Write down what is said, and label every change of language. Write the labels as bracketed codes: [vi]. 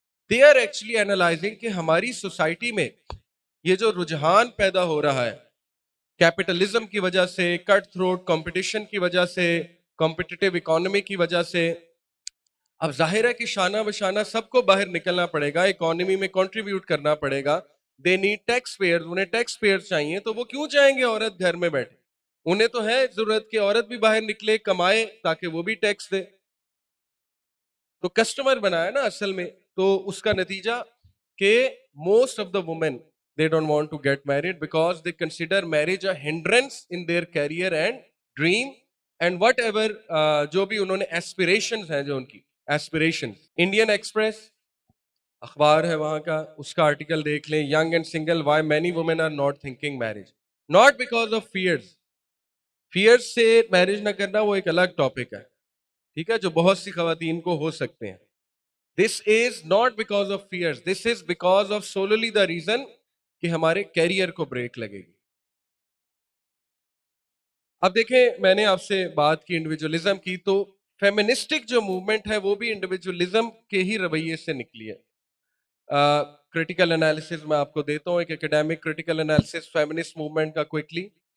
[en] they are actually analysing [ur] کہ ہماری society میں یہ جو رجحان پیدا ہو رہا ہے کیپٹلزم کی وجہ سے, کٹ تھروٹ کمپٹیشن کی وجہ سے, کمپٹیٹیو اکانومی کی وجہ سے, اب ظاہر ہے کہ شانہ بشانہ سب کو باہر نکلنا پڑے گا, اکانومی میں کنٹریبیوٹ کرنا پڑے گا. [en] they need taxpayer, [ur] انہیں ٹیکس پیئر چاہیے, تو وہ کیوں چاہیں گے عورت گھر میں بیٹھے؟ انہیں تو ہے ضرورت کہ عورت بھی باہر نکلے, کمائے, تاکہ وہ بھی ٹیکس دے. تو کسٹمر بنایا نا اصل میں. تو اس کا نتیجہ کہ [en] most of the women they don't want to get married because they consider marriage a hindrance in their career and dream and whatever [ur] جو بھی انہوں نے [en] aspirations ہیں, جو ان کی aspirations. Indian Express [ur] اخبار ہے وہاں کا, اس کا آرٹیکل دیکھ لیں, [en] young and single why many women are not thinking marriage, not because of fears. [ur] fears سے میرج نہ کرنا وہ ایک الگ ٹاپک ہے, ٹھیک ہے, جو بہت سی خواتین کو ہو سکتے ہیں. [en] This is not because of fears, this is because of solely the reason [ur] کہ ہمارے کیریئر کو بریک لگے گی. اب دیکھیں, میں نے آپ سے بات کی انڈیویجولزم کی, تو فیمنسٹک جو موومنٹ ہے وہ بھی انڈیویجولزم کے ہی رویے سے نکلی ہے. کریٹیکل انالیسز میں آپ کو دیتا ہوں, ایک academic critical analysis feminist movement کا کوئکلی.